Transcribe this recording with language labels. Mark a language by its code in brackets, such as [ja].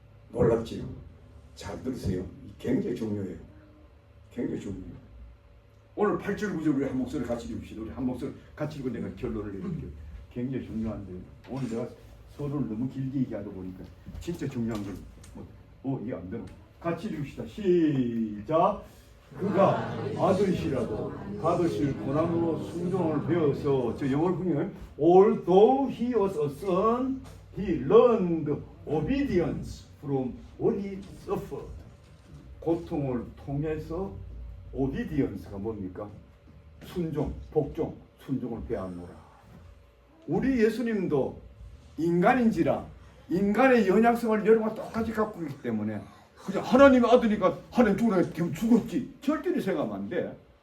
[ko] 놀랍지요? 잘 들으세요. 굉장히 중요해요. 굉장히 중요해요. 오늘 8절 9절 우리 한 목소리 같이 읽읍시다. 우리 한 목소리 같이 읽고 내가 결론을 내릴게요. 굉장히 중요한데 오늘 내가 서론을 너무 길게 얘기하다 보니까 진짜 중요한 걸 이해 안 되나? 같이 읽읍시다. 시작. 그가 아들이시라도 받으실 고난으로 순종을 배워서 저 영어를 보면 [en] although he was a son, he learned obedience from what he suffered. [ko] 고통을 통해서 obedience가 뭡니까? 순종, 복종, 순종을 배웠노라. 우리 예수님도 인간인지라 인간의 연약성을 여러분과 똑같이 갖고 있기 때문에 그냥 하나님의 아들이니까 하나님 죽으라 되면 죽었지 절대로 생각하면 안 돼.